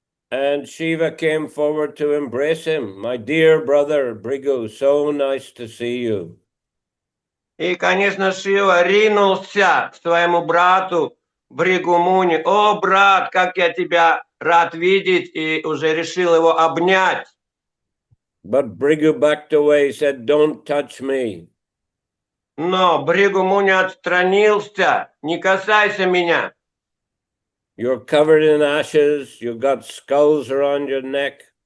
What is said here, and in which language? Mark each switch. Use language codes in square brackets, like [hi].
[en] And Shiva came forward to embrace him. My dear brother Bhrigu, so nice to see you. [ru] И, конечно, Шива ринулся к своему брату Бхригу Муни. О, брат, как я тебя рад видеть, и уже решил его обнять. [en] But Bhrigu backed away, said, don't touch me. [ru] Но Бхригу Муни отстранился. Не касайся меня. [en] You're covered in ashes. You've got skulls around your neck.